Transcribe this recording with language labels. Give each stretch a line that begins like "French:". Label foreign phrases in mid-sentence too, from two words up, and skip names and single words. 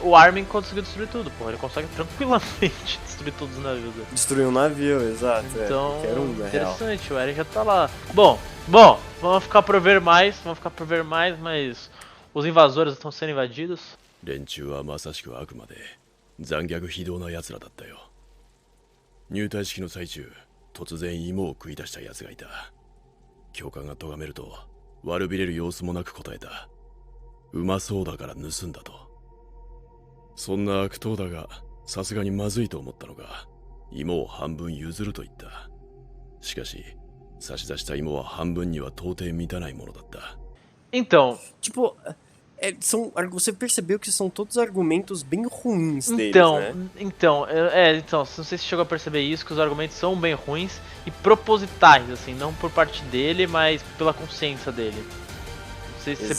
Portuguese: o Armin conseguiu destruir tudo, porra, ele consegue tranquilamente destruir todos os navios. Destruiu um navio, exato. Então, qualquer um, na real. interessante, o Eren já tá lá. Bom, vamos ficar por ver mais, mas os invasores estão sendo invadidos.
Japanese: 連中はまさしく悪魔で残虐非道な奴らだったよ。入隊式の最中、突然芋を食い出した奴がいた。教官が咎めると悪びれる様子もなく答えた。うまそうだから盗んだと。そんな悪党だが、さすがにまずいと思ったのか、芋を半分譲ると言った。しかし、差し出した芋は半分には到底満たないものだった。
Portuguese: Então, Tipo, você percebeu que são todos argumentos bem ruins deles, então, né? então, não sei se chegou a perceber isso, que os argumentos são bem ruins e propositais, assim, não por parte dele, mas pela consciência dele. Não sei se você